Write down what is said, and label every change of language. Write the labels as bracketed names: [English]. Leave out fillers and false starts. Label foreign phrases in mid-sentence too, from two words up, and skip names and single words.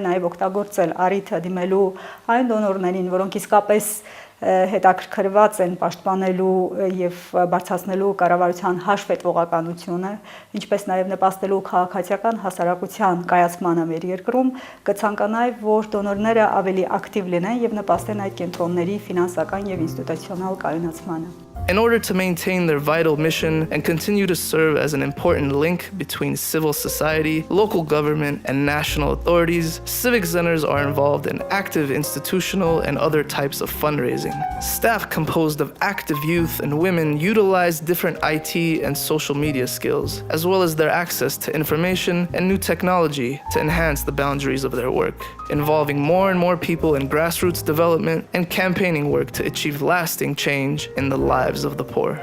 [Armenian] նաեւ օգտագործել առիթը դիմելու այն դոնորներին, որոնք իսկապես հետաքրքրված են պաշտպանելու եւ բարձրացնելու կառավարության հաշվետվողականությունը, ինչպես նաեւ նպաստելու քաղաքացիական հասարակության կայացմանը մեր երկրում, կցանկանայի, որ դոնորները ավելի ակտիվ լինեն եւ նպաստեն այդ կենտրոնների ֆինանսական եւ ինստիտուցիոնալ կայունացմանը. [English] In order to maintain their vital mission and continue to serve as an important link between civil society, local government, and national authorities, civic centers are involved in active institutional and other types of fundraising. Staff composed of active youth and women utilize different IT and social media skills, as well as their access to information and new technology to enhance the boundaries of their work, involving more and more people in grassroots development and campaigning work to achieve lasting change in the lives of the poor.